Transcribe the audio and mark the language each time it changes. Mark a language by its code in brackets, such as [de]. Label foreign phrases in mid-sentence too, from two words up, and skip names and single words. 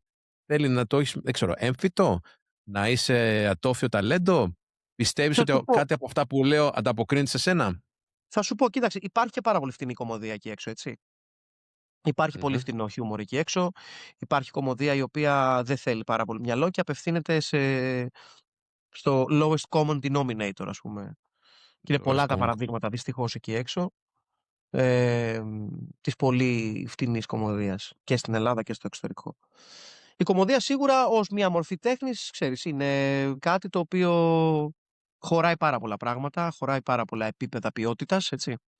[el] Θέλει να το έχεις, δεν ξέρω, έμφυτο, να είσαι ατόφιο ταλέντο, πιστεύεις Θα ότι σου πω, κάτι από αυτά που λέω ανταποκρίνεται σε σένα. κοίταξε, υπάρχει και πάρα πολύ φτηνή κωμωδία εκεί έξω, έτσι. Υπάρχει πολύ Μμμ. φτηνό χιούμορ εκεί έξω. Υπάρχει κωμωδία η οποία δεν θέλει πάρα πολύ μυαλό και απευθύνεται στο [en] lowest common denominator, [el] ας πούμε. Και είναι πολλά τα παραδείγματα δυστυχώς εκεί έξω της πολύ φτηνής κωμωδίας και στην Ελλάδα και στο εξωτερικό. Η κωμωδία σίγουρα ως μια μορφή τέχνης, ξέρεις, είναι κάτι το οποίο χωράει πάρα πολλά πράγματα, χωράει πάρα πολλά επίπεδα ποιότητας, έτσι.